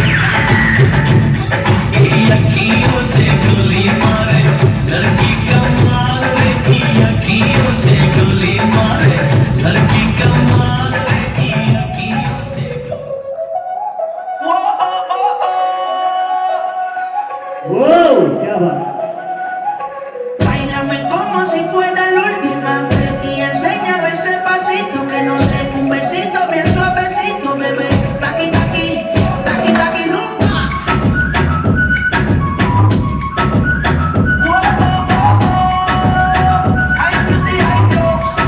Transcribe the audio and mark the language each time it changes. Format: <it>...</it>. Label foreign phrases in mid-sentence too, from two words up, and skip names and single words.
<hi>की अखियों से गोली मारे लड़की कमाल रे की अखियों से गोली मारे लड़की कमाल रे की अखियों से वो क्या बात।</hi> <es>Báilame como si fuera la última vez y enséñame ese pasito que no sé, un besito bien suavecito, bebé. Taqui, taqui, taqui, taqui, rumba. Ay, music, ay, Dios.</es>